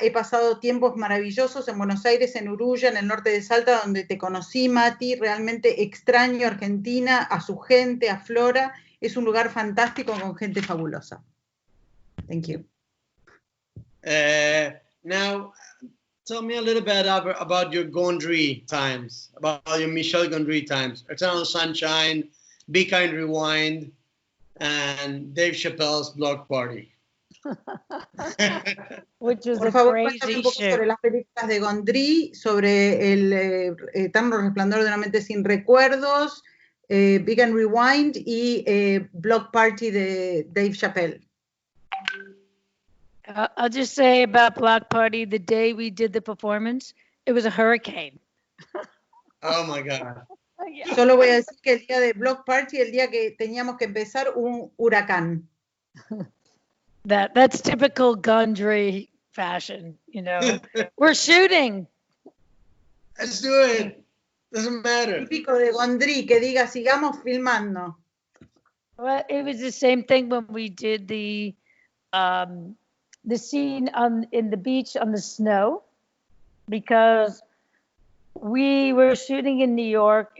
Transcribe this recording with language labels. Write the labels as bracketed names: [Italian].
[Spanish] He pasado tiempos maravillosos en Buenos Aires, en Uruya, en el norte de Salta, donde te conocí, Mati. Realmente extraño Argentina, a su gente, a Flora. Es un lugar fantástico con gente fabulosa. [English] Thank you. Now, tell me a little bit about your Gondry times, about your Michel Gondry times. Eternal Sunshine, Be Kind Rewind, and Dave Chappelle's Block Party. Which is [Spanish] Por favor, cuéntame un poco sobre las películas de Gondry, sobre el Eterno Resplandor de una mente sin recuerdos, Big and Rewind y Block Party de Dave Chappelle. [English] I'll just say about Block Party, the day we did the performance, it was a hurricane. Oh my God. Yeah. [Spanish] Solo voy a decir que el día de Block Party, el día que teníamos que empezar, un huracán. [English] That's typical Gundry fashion, you know. We're shooting. Let's do it. Doesn't matter. [Spanish] Típico de Gondry, que diga, sigamos filmando. [English] Well, it was the same thing when we did the scene in the beach on the snow, because we were shooting in New York.